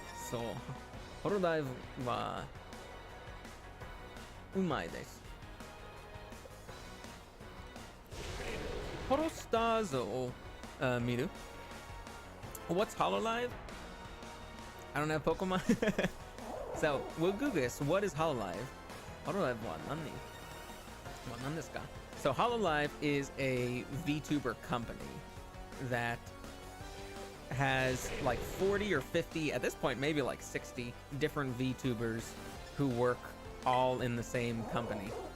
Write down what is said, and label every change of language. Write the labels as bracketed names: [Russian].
[Japanese] So, Hololive はうまいです。 Holostars を見る [English] What's Hololive? I don't have Pokemon. So, we'll Google this. What is Hololive? [Japanese] Hololive は何ですか? [English] So, Hololive is a VTuber company that has like 40 or 50, at this point maybe like 60 different VTubers who work all in the same company.